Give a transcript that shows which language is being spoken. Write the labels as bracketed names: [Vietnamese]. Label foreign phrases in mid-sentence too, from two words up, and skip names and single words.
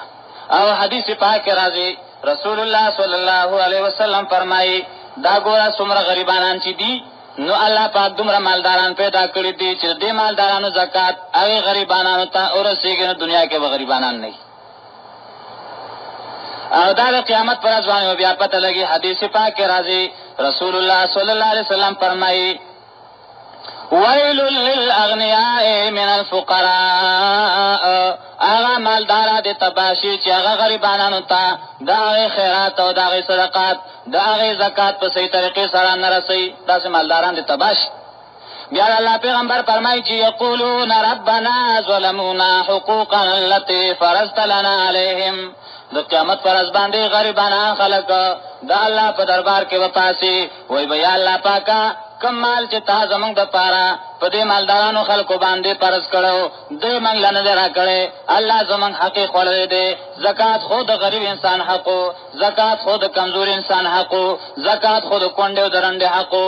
[Pashto] او حدیث پاک کې راځي [Arabic] رسول الله صلی الله علیه وسلم [Pashto] فرمایي دا ګوره څومره غریبانان چې دي نو الله پاک دومره مالداران پیدا کړي دي چې دې مالدارانو زکات هغې غریبانانو ته ورسېږي، نو دنیا کې به غریبانان نه وي. او دا د قیامت پر ورځ باندې بیا پته لګي. حدیث پاک کې راځي [Arabic] رسول الله صلی الله علیه وسلم [Pashto] فرمایي [Arabic] ویل للاغنیاء من الفقراء، [Pashto] هغه مالدارا د تباشی چې هغه غریبانو ته د هغې خیرات او د هغې صدقات د هغې زکات په صحیح طریقې سره نه رسوي، داسې مالداران د تباشي. بیا الله پیغمبر فرمایي چې [Arabic] یقولون ربنا ظلمونا حقوقنا التي فرضت لنا عليهم، [Pashto] د قیامت پر ورځ باندې غریبانه خلک د الله په دربار کې وپاسي، وایي به یا الله پاکه کم مال چې تا زمونږ د پاره په دې مالدارانو خلکو باندې فرض کړو دوی موږ له نه دی راکړی، الله زمونږ حق یې خوړلی دی. زکات خو د غریب انسان حقو، زکات خو د کمزور انسان حقو، زکات خو د کونډې او د رنډې حقو.